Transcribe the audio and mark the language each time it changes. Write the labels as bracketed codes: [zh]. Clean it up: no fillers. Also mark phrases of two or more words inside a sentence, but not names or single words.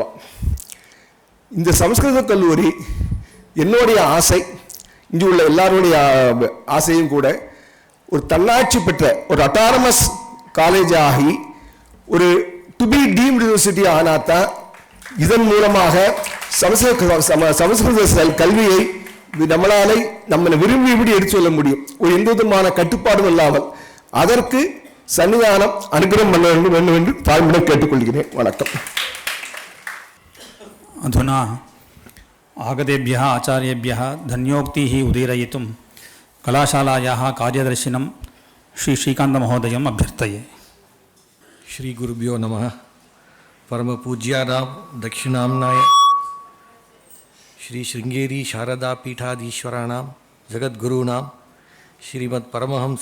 [ta] இந்த சமஸ்கிருத கல்லூரி என்னுடைய ஆசை, இங்கே உள்ள எல்லாருடைய ஆசையும் கூட, ஒரு தன்னாட்சி பெற்ற ஒரு [en] autonomous college [ta] ஆகி ஒரு [en] to be deemed university [ta] ஆனாத்தான் இதன் மூலமாக சமஸ்கிருத கல்வியை நம்மளை விரும்பியபடி எடுத்து சொல்ல முடியும். ஒரு எந்த விதமான கட்டுப்பாடும் இல்லாமல் அதற்கு சன்னிதானம் அனுகிரகம் பண்ண வேண்டும் என்று தாழ்மையுடன் கேட்டுக்கொள்கிறேன். வணக்கம். [sa] अधुना आगतेभ्यः आचार्येभ्यः धन्योक्तिः उदीरयितुं कलाशालायाः कार्यदर्शिनं श्रीकान्तमहोदयम् अभ्यर्थये. श्रीगुरुभ्यो नमः. परमपूज्यानां दक्षिणाम्नाय श्री शृंगेरी शारदा पीठाधीश्वराणां जगद्गुरूणां श्रीमत्परमहंस